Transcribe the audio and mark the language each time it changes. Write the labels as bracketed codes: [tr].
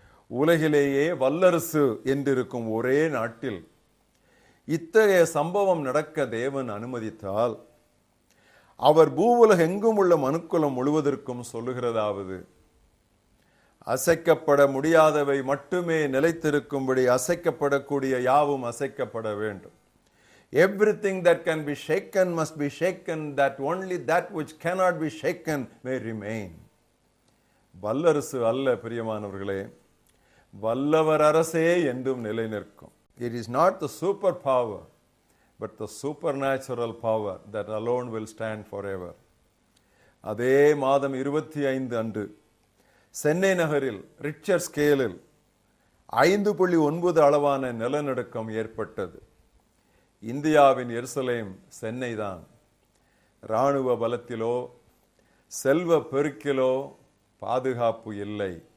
[ta] உலகிலேயே வல்லரசு என்றிருக்கும் ஒரே நாட்டில் இத்தகைய சம்பவம் நடக்க தேவன் அனுமதித்தால், அவர் பூவுலகெங்கும் உள்ள மனுக்குலம் முழுவதற்கும் சொல்லுகிறதாவது, அசைக்கப்பட முடியாதவை மட்டுமே நிலைத்திருக்கும்படி அசைக்கப்படக்கூடிய யாவும் அசைக்கப்பட வேண்டும். [en] Everything that can be shaken must be shaken, that only that which cannot be shaken may remain. [ta] வல்லரசு அல்ல பிரியமானவர்களே, வல்லவர் அரசே என்றும் நிலை நிற்கும். [en] It is not the super power, but the supernatural power that alone will stand forever. [ta] அதே மாதம் 25 அன்று சென்னை நகரில் ரிக்டர் ஸ்கேலில் 5.9 அளவான நிலநடுக்கம் ஏற்பட்டது. இந்தியாவின் எருசலேம் சென்னை தான். இராணுவ பலத்திலோ செல்வ பெருக்கிலோ பாதுகாப்பு இல்லை.